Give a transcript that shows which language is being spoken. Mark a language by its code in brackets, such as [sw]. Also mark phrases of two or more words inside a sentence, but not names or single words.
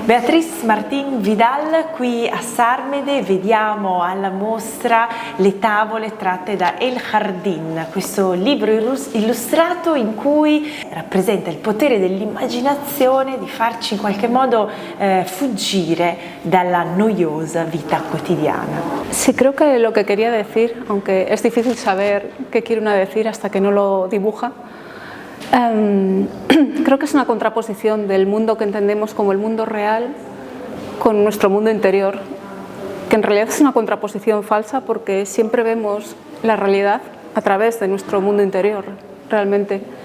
[it] Beatriz Martín Vidal, qui a Sarmede vediamo alla mostra le tavole tratte da El Jardín, questo libro illustrato in cui rappresenta il potere dell'immaginazione di farci in qualche modo fuggire dalla noiosa vita quotidiana. [es] Sí, creo que lo que quería decir, aunque es difícil saber qué quiere una decir hasta que no lo dibuja, creo que es una contraposición del mundo que entendemos como el mundo real con nuestro mundo interior, que en realidad es una contraposición falsa porque siempre vemos la realidad a través de nuestro mundo interior, realmente.